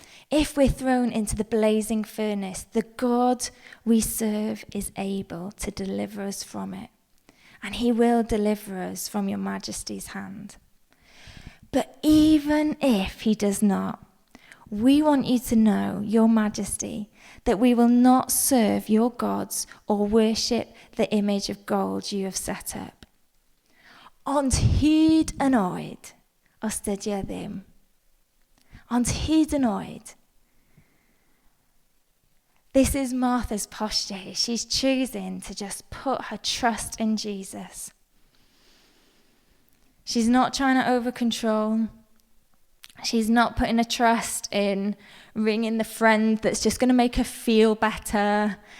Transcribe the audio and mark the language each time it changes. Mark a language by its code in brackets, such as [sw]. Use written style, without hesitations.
[en] If we're thrown into the blazing furnace, the God we serve is able to deliver us from it, and he will deliver us from your majesty's hand. But even if he does not, we want you to know, your majesty, that we will not serve your gods or worship the image of gold you have set up. [cy] Ond hyd yn oed, os dydy e ddim. Ond hyd yn oed. [en] This is Martha's posture here. She's choosing to just put her trust in Jesus. She's not trying to over-control. She's not putting her trust in ringing the friend that's just going to make her feel better.